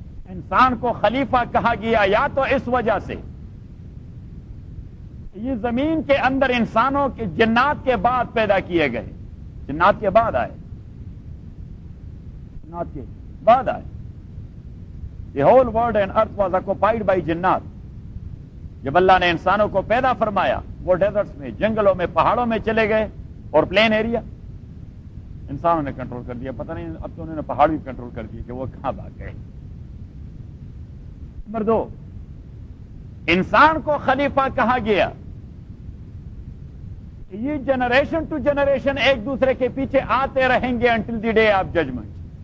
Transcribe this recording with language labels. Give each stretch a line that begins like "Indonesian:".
Urdu: انسان کو خلیفہ کہا گیا یا تو اس وجہ سے, یہ زمین کے اندر انسانوں کے جنات کے بعد پیدا کیے گئے, جنات کے بعد آئے, جنات کے بعد آئے.
English: The whole world and earth was occupied by جنات.
Urdu: جب اللہ نے انسانوں کو پیدا فرمایا وہ ڈیزرٹس میں, جنگلوں میں, پہاڑوں میں چلے گئے, اور پلین ایریا انسانوں نے کنٹرول کر دیا. پتہ نہیں اب تو انہوں نے پہاڑ بھی کنٹرول کر دیا کہ وہ کہاں بھاگ گئے. نمبر دو, انسان کو خلیفہ کہا گیا, یہ جنریشن ٹو جنریشن ایک دوسرے کے پیچھے آتے رہیں گے
English: Until the day of judgement.